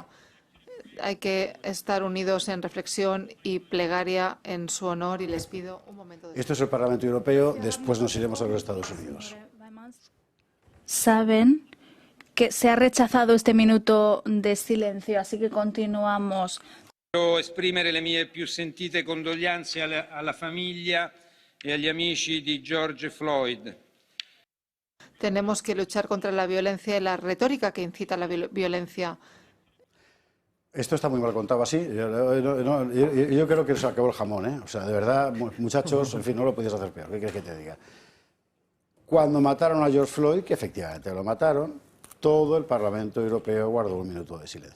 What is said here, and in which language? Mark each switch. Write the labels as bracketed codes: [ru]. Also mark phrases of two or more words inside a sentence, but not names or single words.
[es] Hay que estar unidos en reflexión y plegaria en su honor y les pido un momento de... Esto es el Parlamento Europeo, después nos iremos a los Estados Unidos. Saben que se ha rechazado este minuto de silencio, así que continuamos. [it] Quiero esprimere le mie più sentite condoglianze alla famiglia e agli amici di George Floyd. [es] Tenemos que luchar contra la violencia y la retórica que incita a la violencia. Esto está muy mal contado así. Yo creo que se acabó el jamón, ¿eh? O sea, de verdad, muchachos, en fin, no lo podías hacer peor. ¿Qué quieres que te diga? Cuando mataron a George Floyd, que efectivamente lo mataron, todo el Parlamento Europeo guardó un minuto de silencio.